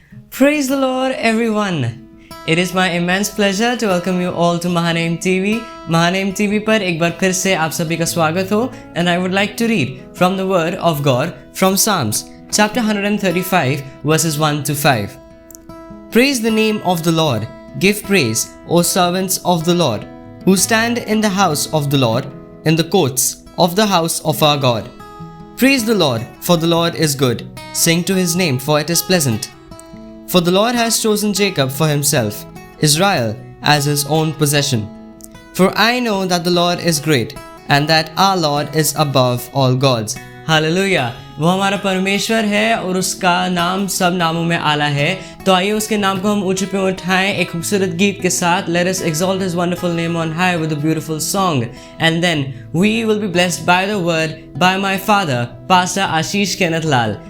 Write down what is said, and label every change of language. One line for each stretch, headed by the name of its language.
English: Praise the Lord, everyone. It is my immense pleasure to welcome you all to Mahaname TV.
Hindi: Mahaname TV पर एक बार फिर से आप सभी का स्वागत हो.
English: And I would like to read from the Word of God from Psalms, chapter 135, verses 1 to 5. Praise the name of the Lord. Give praise, O servants of the Lord, who stand in the house of the Lord, in the courts of the house of our God. Praise the Lord, for the Lord is good. Sing to his name, for it is pleasant. For the Lord has chosen Jacob for himself, Israel as his own possession. For I know that the Lord is great, and that our Lord is above all gods.
Hindi: Hallelujah. वो हमारा परमेश्वर है और उसका नाम सब नामों में आला है. तो आइए उसके नाम को हम ऊंचे पे उठाएं एक खूबसूरत गीत के साथ.
English: Let us exalt his wonderful name on high with a beautiful song. And then we will be blessed by the word by my father, Pastor Ashish Kenneth Lal.